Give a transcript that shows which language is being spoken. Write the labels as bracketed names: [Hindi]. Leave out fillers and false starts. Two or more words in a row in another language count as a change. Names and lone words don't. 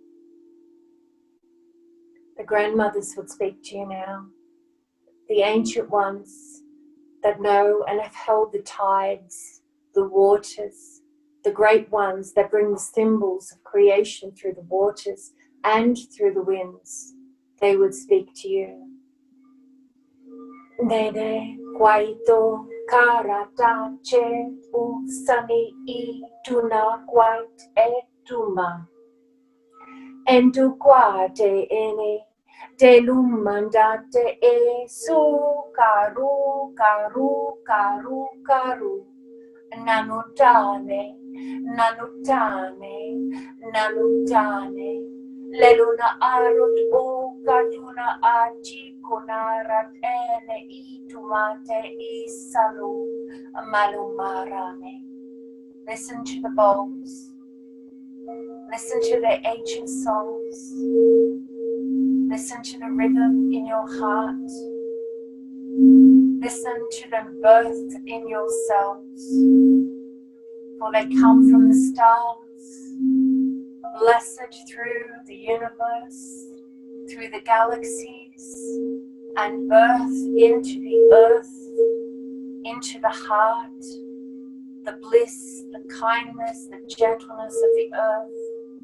[English] The grandmothers would speak to you now. The ancient ones that know and have held the tides, the waters, the great ones that bring the symbols of creation through the waters and through the winds, they would speak to you. Nene kwaito karata che usani I tuna kwait etuma. Entu kwate ene de lumandate e su karu karu karu karu. Nanutane, nanutane, nanutane. Leluna arut o kaduna achi kunarat ene itumate isalu malumarane. Listen to the bowls. Listen to the ancient songs. Listen to the rhythm in your heart. Listen to them birthed in yourselves, for they come from the stars, blessed through the universe, through the galaxies, and birth into the earth, into the heart, the bliss, the kindness, the gentleness of the earth.